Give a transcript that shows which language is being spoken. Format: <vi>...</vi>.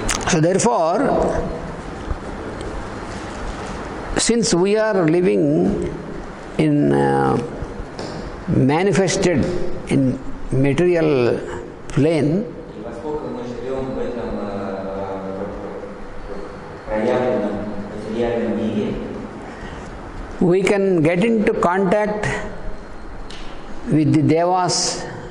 <en>So therefore, since we are living in manifested in material plane,</en> <ru>И поскольку мы живем в этом проявленном материальном мире,</ru> <en>we can get into contact with the devas</en>